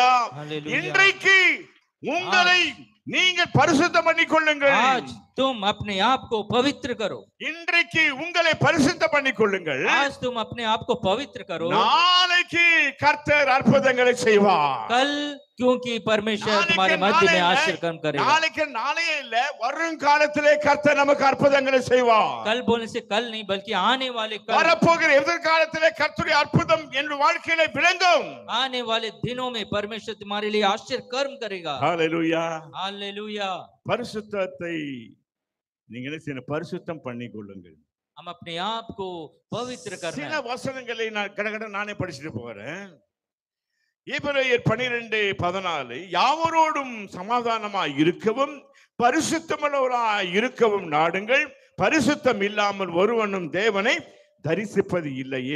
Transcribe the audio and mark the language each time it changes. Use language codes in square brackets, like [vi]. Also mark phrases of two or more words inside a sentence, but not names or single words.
[hi] हालेलुया। [ta] இன்றைக்கு உங்களை நீங்கள் பரிசுத்தம் பண்ணிக்கொள்ளுங்கள். [hi] आज तुम अपने आप को पवित्र करो। [ta] இன்றைக்கு உங்களை பரிசுத்தம் பண்ணிக்கொள்ளுங்கள். [hi] आज तुम अपने आप को पवित्र करो। [ta] நாளைக்கு கர்த்தர் அற்புதங்களை செய்வார். [hi] कल क्योंकि परमेश्वर तुम्हारे मध्य में आश्चर्य कर्म करेगा। [ta] நாளைக்கு நாளையே இல்ல, வரும் காலத்திலே கர்த்தர் நமக்கு அற்புதங்களை செய்வார். [hi] कल बोलने से कल नहीं बल्कि आने वाले कल, [ta] வரப்போகிற எதிர்காலத்திலே கர்த்தருடைய அற்புதம் என் வாழ்க்கையிலே விளங்கும். [hi] आने वाले दिनों में परमेश्वर तुम्हारे लिए आश्चर्य कर्म करेगा। [ta] ஹalleluya. [hi] हालेलुया। [ta] பரிசுத்தத்தை நீங்க என்ன செய்யணும்? பரிசுத்தம் பண்ணிக்கொள்ளுங்கள். [hi] हम अपने आप को पवित्र करना [ta] சில [hi] है। [ta] வசனங்களை நான் கடகட நானே படிச்சுட்டு போறேன். எபிரேயர் 12:14 யாவரோடும் சமாதானமாய் இருக்கவும் பரிசுத்தமுள்ளவராய் இருக்கவும் நாடுங்கள், பரிசுத்தம் இல்லாமல் ஒருவனும் தேவனை தரிசிப்பது இல்லையே.